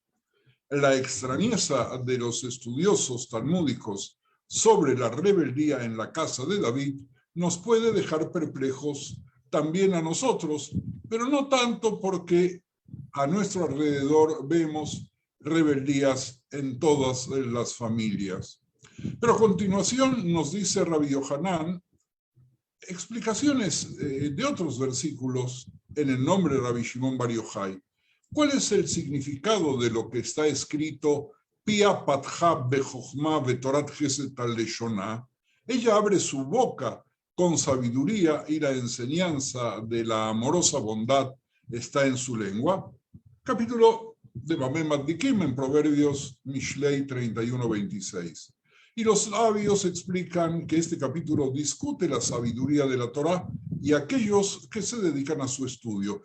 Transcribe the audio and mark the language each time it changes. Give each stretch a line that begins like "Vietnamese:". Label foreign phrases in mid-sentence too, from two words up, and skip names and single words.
Spanish: La extrañeza de los estudiosos talmúdicos sobre la rebeldía en la casa de David nos puede dejar perplejos también a nosotros, pero no tanto porque a nuestro alrededor vemos rebeldías en todas las familias. Pero a continuación nos dice Rabbi Yohanan explicaciones de otros versículos en el nombre de Rabbi Shimon Bar Yochai. ¿Cuál es el significado de lo que está escrito
Hebrew: פיה פתחה בחכמה ותורת חסד על לשונה?
Spanish: Ella abre su boca con sabiduría y la enseñanza de la amorosa bondad está en su lengua. Capítulo de Bameh Maddikim en Proverbios Mishlei 31:26. Y los sabios explican que este capítulo discute la sabiduría de la Torá y aquellos que se dedican a su estudio.